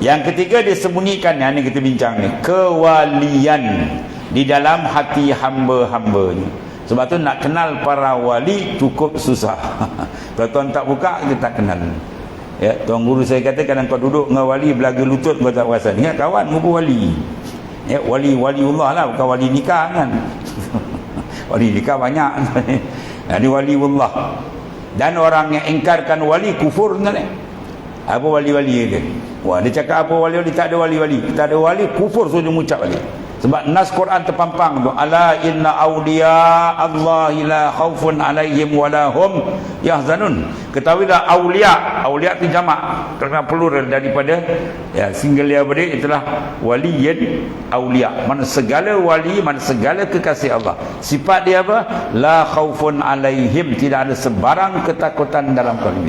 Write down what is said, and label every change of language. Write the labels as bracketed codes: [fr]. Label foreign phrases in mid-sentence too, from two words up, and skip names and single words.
[ms] Yang ketiga disembunyikan, yang ini kita bincang ni, kewalian di dalam hati hamba-hambanya. Sebab tu nak kenal para wali cukup susah. Kalau tuan tak buka, kita tak kenal. Ya, tuan guru saya kata, kadang kau duduk dengan wali belaga lutut kau tak perasan. Ingat kawan muka wali. Ya, waliullah lah, bukan wali nikah kan. Wali nikah banyak. Ini waliullah. Dan orang yang ingkarkan wali kufur kan. Apa wali-wali dia? Wah, dia cakap apa wali-wali? Tak ada wali-wali. Tak ada wali, kufur suruh dia mengucap wali. Sebab nas Quran terpampang tu, [ar] ألا إن أولياء الله لا خوف عليهم ولا هم يحزنون. [ms] Ketahuilah awliya, awliya itu jamak, kerana plural daripada ya, singular pada itulah [ar] ولي أولياء. [ms] Mana segala wali, mana segala kekasih Allah. Sifat dia apa? [ar] لا خوف عليهم, [ms] tidak ada sebarang ketakutan dalam kalbu.